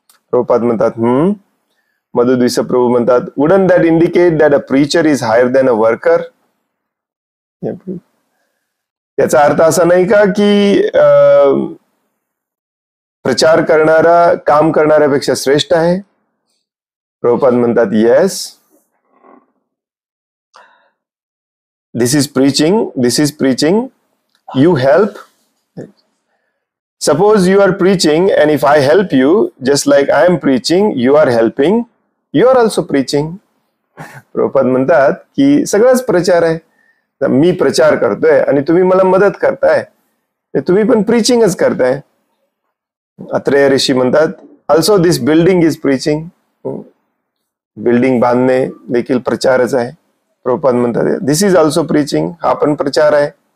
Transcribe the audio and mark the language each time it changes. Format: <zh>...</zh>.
<mr>प्रभुपाद म्हणतात मधुद्विसा प्रभू म्हणतात</mr> <en>wouldn't that indicate that a preacher is higher than a worker?</en> <mr>याचा अर्थ असा नाही का की प्रचार करणारा काम करणाऱ्यापेक्षा श्रेष्ठ आहे. प्रभुपाद म्हणतात</mr> <en>Yes, this is preaching, you help. Suppose you are preaching and if I help you, just like I am preaching, you are helping, you are also preaching.</en> <mr>Prabhupada म्हणतात की सगळाच प्रचार आहे. मी प्रचार करतोय आणि तुम्ही मला मदत करताय, तुम्ही पण प्रीचिंगच करताय. अत्रेय ऋषी म्हणतात</mr> <en>Also this building is preaching.</en> <mr>Building बांधणे देखील प्रचारच आहे. प्रभुपाद म्हणतात</mr> <en>this is also preaching,</en> <mr>हा पण प्रचार आहे.</mr>